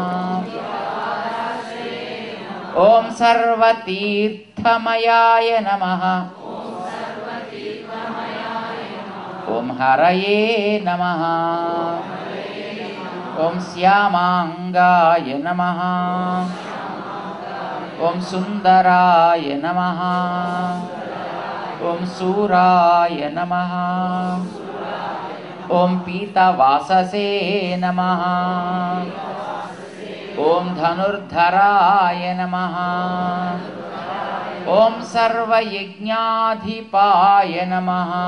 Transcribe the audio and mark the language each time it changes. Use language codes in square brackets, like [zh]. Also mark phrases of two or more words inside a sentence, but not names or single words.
[sa] ॐ सर्वतीर्थमयाय नमः। ॐ हरये नमः। ॐ श्यामाङ्गाय नमः। ఓం సుందరాయ నమః. ఓం సూరాయ నమః. ఓం పీతవాససే నమః. ఓం ధనుర్ధరాయ నమః. ఓం సర్వయజ్ఞాధిపాయ నమః.